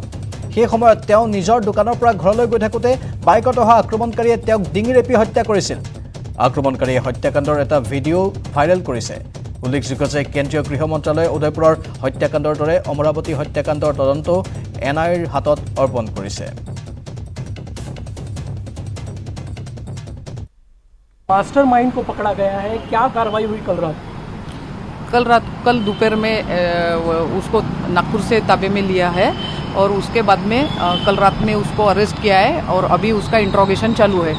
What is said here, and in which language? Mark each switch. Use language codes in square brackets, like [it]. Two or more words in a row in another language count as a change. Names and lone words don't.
[as] সেই সময়ত তেওঁ নিজৰ দোকানৰ পৰা ঘৰলৈ গৈ থাকোঁতে বাইকত অহা আক্ৰমণকাৰীয়ে তেওঁক ডিঙি ৰেপি হত্যা কৰিছিল। আক্ৰমণকাৰীয়ে হত্যাকাণ্ডৰ এটা ভিডিঅ' ভাইৰেল কৰিছে। উল্লেখযোগ্য যে কেন্দ্ৰীয় গৃহ মন্ত্ৰালয়ে উদয়পুৰৰ হত্যাকাণ্ডৰ দৰে অমৰাৱতী হত্যাকাণ্ডৰ তদন্ত NIAৰ হাতত অৰ্পণ কৰিছে। [hi] मास्टरमाइंड को पकड़ा गया है, क्या कार्रवाई हुई कल दोपहर में उसको नागपुर से ताबे में लिया है और उसके बाद में कल रात में उसको अरेस्ट किया है और अभी उसका इंट्रोगेशन चालू है।